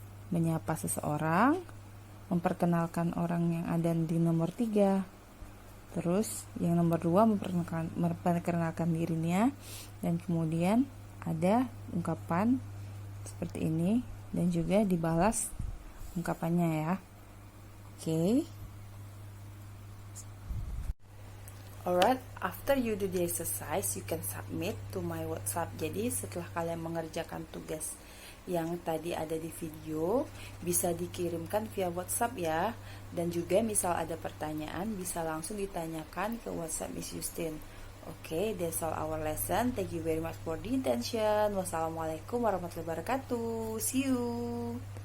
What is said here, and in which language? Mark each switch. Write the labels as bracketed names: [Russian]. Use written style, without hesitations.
[Indonesian] Menyapa seseorang, memperkenalkan orang yang ada di nomor 3. Terus yang nomor 2 memperkenalkan dirinya, dan kemudian ada ungkapan seperti ini, dan juga dibalas ungkapannya ya. Oke. [English] Alright, after you do the exercise, you can submit to my WhatsApp. [Indonesian] Jadi setelah kalian mengerjakan tugas yang tadi ada di video, bisa dikirimkan via WhatsApp ya. Dan juga misal ada pertanyaan, bisa langsung ditanyakan ke WhatsApp Miss Justin. [English] Okay, that's all our lesson. Thank you very much for the attention. Wassalamualaikum warahmatullahi wabarakatuh. See you.